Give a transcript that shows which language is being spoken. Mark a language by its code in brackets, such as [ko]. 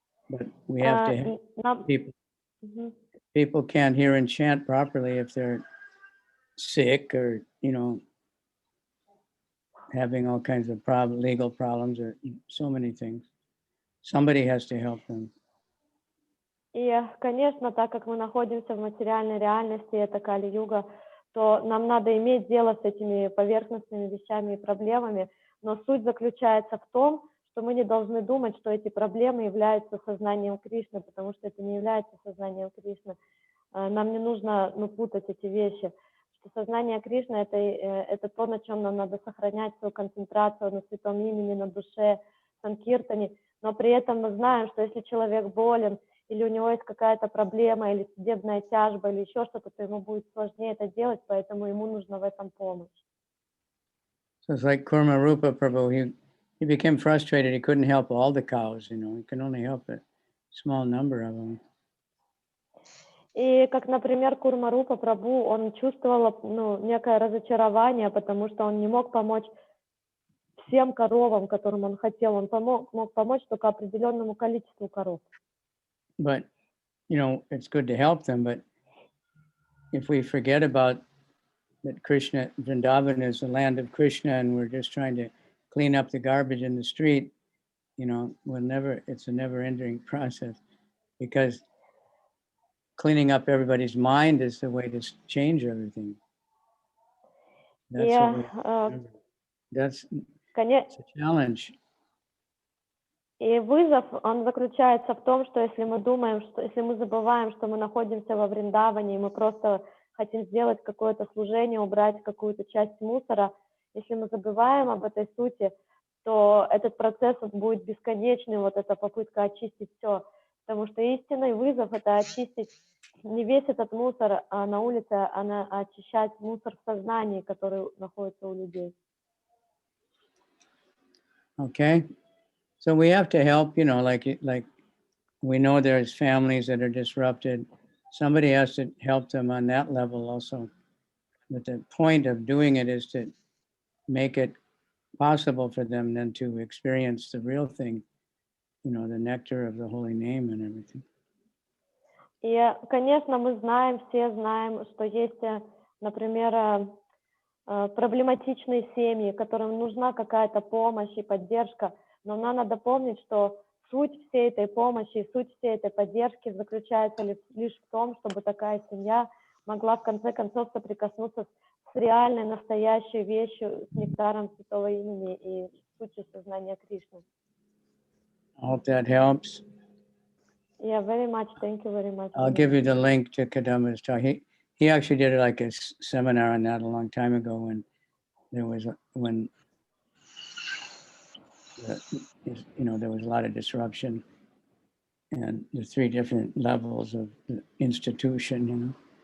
[en] But we have to have people. People can't hear and chant properly if they're sick or having all kinds of legal problems or so many things. Somebody has to help them. [ru] И, конечно, так как мы находимся в материальной реальности, это Кали-юга, то нам надо иметь дело с этими поверхностными вещами и проблемами, но суть заключается в том, что мы не должны думать, что эти проблемы являются сознанием Кришны, потому что это не является сознанием Кришны. Нам не нужно путать эти вещи. Что сознание Кришны это то, на чем нам надо сохранять свою концентрацию, на святом имени, на душе, санкиртане. но при этом мы знаем, что если человек болен, или у него есть какая-то проблема, или судебная тяжба, или еще что-то, то ему будет сложнее это делать, поэтому ему нужна в этом помощь. [en] So it's like Kurma Rupa Prabhu, he became frustrated, he couldn't help all the cows, you know, he can only help a small number of them. [ru] И как, например, Курма-рупа Прабху, он чувствовал некое разочарование, потому что он не мог помочь всем коровам, которым он хотел. Он мог помочь только определенному количеству коров. [en] But, you know, it's good to help them, but if we forget about that Krishna, Vrindavan is the land of Krishna, and we're just trying to clean up the garbage in the street, you know, it's a never-ending process, because cleaning up everybody's mind is the way to change everything. That's a challenge. [ru] И вызов, он заключается в том, что если мы думаем, что если мы забываем, что мы находимся во Вриндаване, и мы просто хотим сделать какое-то служение, убрать какую-то часть мусора, если мы забываем об этой сути, то этот процесс будет бесконечный, вот эта попытка очистить все. Потому что истинный вызов — это очистить не весь этот мусор на улице, а очищать мусор в сознании, который находится у людей. [en] Okay. So we have to help, you know, like we know there's families that are disrupted. Somebody has to help them on that level also. But the point of doing it is to make it possible for them then to experience the real thing, you know, the nectar of the holy name and everything. [ru] И, конечно, мы знаем, все знаем, что есть, например, проблематичные семьи, которым нужна какая-то помощь и поддержка, но нам надо помнить, что суть всей этой помощи, суть всей этой поддержки заключается лишь в том, чтобы такая семья могла в конце концов соприкоснуться с реальной, настоящей вещью, с нектаром святого имени и сутью сознания Кришны. [en] I hope that helps. Yeah, very much. Thank you very much. I'll give you the link to Kadamba's talk. He actually did like a seminar on that a long time ago when there was there was a lot of disruption and the three different levels of the institution, you know.